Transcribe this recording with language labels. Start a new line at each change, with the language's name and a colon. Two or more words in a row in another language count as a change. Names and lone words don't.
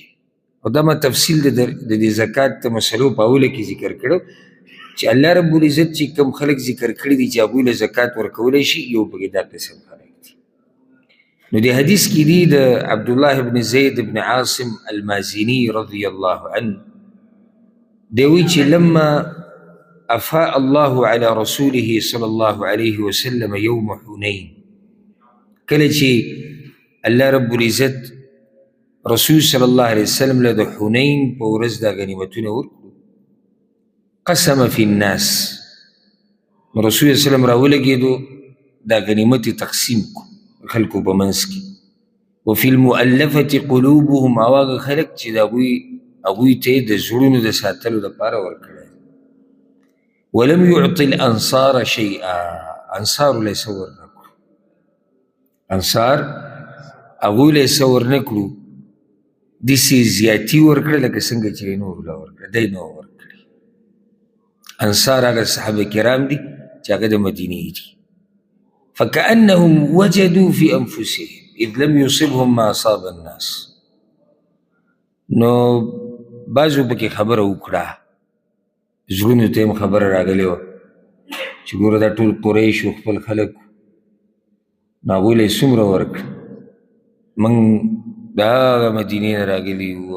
Pashto: او دا ما تفصیل د دې زکات د مسلو په اوله کې ذکر کړو چې الله رب العزت چې کوم خلک ذکر کړي دي چې هغوی له زکات ورکولی شي، یو پکې دا قسم خلک دي. نو دې حدیث کې دي د عبدالله بن زید بن عاصم المازني
Arabic: رضی الله عنه،
Pashto: دی وی چې
Arabic: لما افاء الله على رسوله صلی الله علیه وسلم یوم حنین،
Pashto: کله چې الله رب العزت رسول
Arabic: صلی الله علیه وسلم
Pashto: له د حنین په ورځ دا غنیمتونه ورکړو،
Arabic: قسم فی الناس،
Pashto: رسول
Arabic: صلی الله علیه وسلم
Pashto: راولګېدو دا غنیمت تقسیم کو خلکو په منځ کې.
Arabic: وفي المؤلفة قلوبهم،
Pashto: او هغه خلک چې د هغوی ته د زړونو د ساتلو دپاره ورکړی.
Arabic: ولم يعطي الانصار شیئا،
Pashto: انصارو له یې څه ورنکړو، انصار هغوی له یې څه ورنکړو، داسې زیاتي ورکړه لکه څنګه چې نورو له ورکړه، دی نه ورکړي. انصار هغه صحابه کرام دي چې هغه د مدینې دي.
Arabic: فکأنهم وجدوا فی انفسهم اذ لم یصبهم ما اصاب الناس،
Pashto: نو بعضو پکې خبره وکړه، زړونو ته هم خبره راغلې وه چې ګوره دا ټول قریش و خپل خلک، نو هغوی له یې څومره ورکړه، موږ د هغه مدینې نه راغلي وو.